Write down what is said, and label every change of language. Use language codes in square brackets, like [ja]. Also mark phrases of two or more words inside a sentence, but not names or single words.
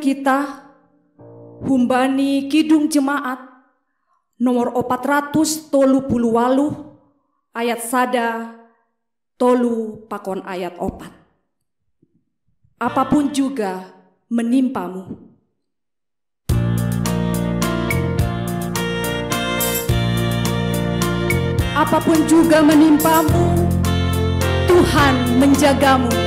[id] kita, [bts] humbani Kidung Jemaat nomor 438 ayat sada tolu pakon ayat 4. [id] Apapun juga menimpamu. Apapun juga menimpamu, Tuhan menjagamu.